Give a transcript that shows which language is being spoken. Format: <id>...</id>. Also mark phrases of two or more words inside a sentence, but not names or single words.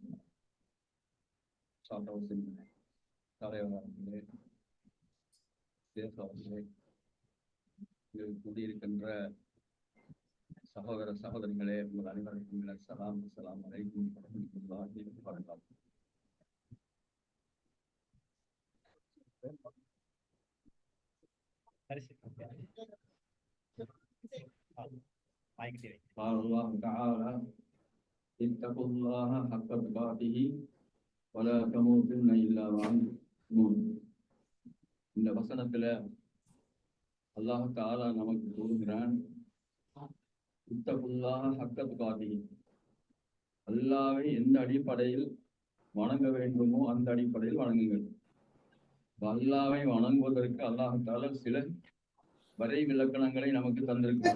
<ta>சாதவசின் தலைவர்களே, தேசவாசிகளே, கூடியிருக்கின்ற சகோதர சகோதரிகளே, உங்கள் அனைவருக்கும் சலாம்.</ta> <ar>السلام عليكم ورحمة الله وبركاته. قال الله تعالى اتقوا الله حق تقاته ولا تموتن الا وانتم مسلمون.</ar> <ta>இந்த வசனத்துல அல்லாஹ் தஆலா நமக்கு கூறுகிறான்,</ta> <ar>اتقوا الله حق تقاته,</ar> <ta>அல்லாஹ்வை எந்த அடிப்படையில் வணங்க வேண்டுமோ அந்த அடிப்படையில் வணங்குங்கள். அல்லாஹ்வை வணங்குவதற்கு அல்லாஹ் தஆலா சில வரை விலக்கணங்களை நமக்கு தந்திருக்கிறார்.</ta>